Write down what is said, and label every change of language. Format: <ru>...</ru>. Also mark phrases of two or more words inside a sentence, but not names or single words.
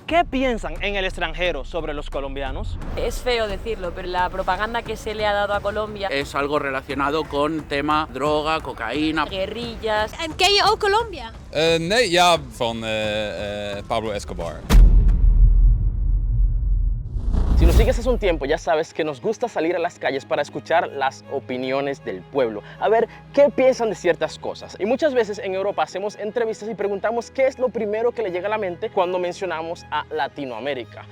<es>¿Qué piensan en el extranjero sobre los colombianos? Es feo decirlo, pero la propaganda que se le ha dado a Colombia, es algo relacionado con tema droga, cocaína. guerrillas.</es> <nl>En ken je ook Colombia? Nee, ja, van Pablo Escobar.</nl> <es>Si nos sigues hace un tiempo, ya sabes que nos gusta salir a las calles para escuchar las opiniones del pueblo, a ver qué piensan de ciertas cosas. Y muchas veces en Europa hacemos entrevistas y preguntamos qué es lo primero que le llega a la mente cuando mencionamos a Latinoamérica.</es>